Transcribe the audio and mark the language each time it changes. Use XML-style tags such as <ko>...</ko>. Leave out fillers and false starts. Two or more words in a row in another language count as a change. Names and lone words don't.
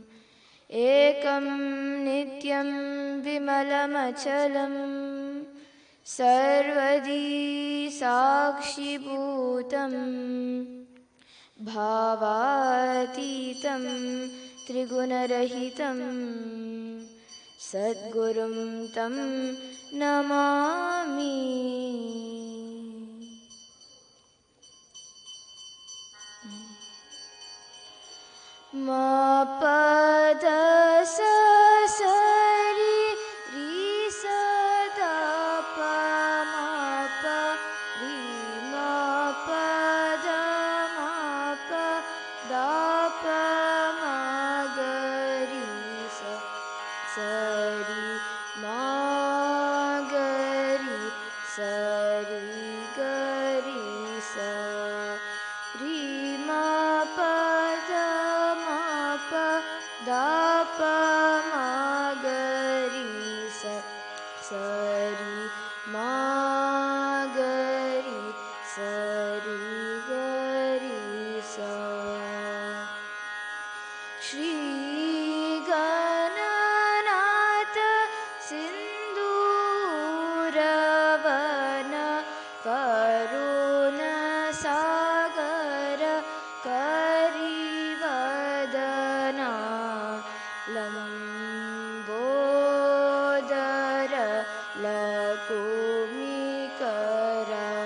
<sa>एकं नित्यं विमलमचलं सर्वदी साक्षिभूतं भावातीतं त्रिगुणरहितं सद्गुरुं तं नमामि। मा पद सा सा रि रि सा दा पा मा पा रि मा पा दा मा पा दा पा मा ग रि सा सा रि मा ग रि सा रि ग रि सा रि मा पा दा मा पा दा पा मा ग रि सा सा रि मा ग रि सा रि ग रि सा।</sa> <kn>ಶ್ರೀ ಗಣನಾಥ ಸಿಂಧೂರವನ ಕರುಣ ಸಾಗರ ಕರಿವದನ ಲಂಬೋದರ ಲಕುಮಿಕರ</kn>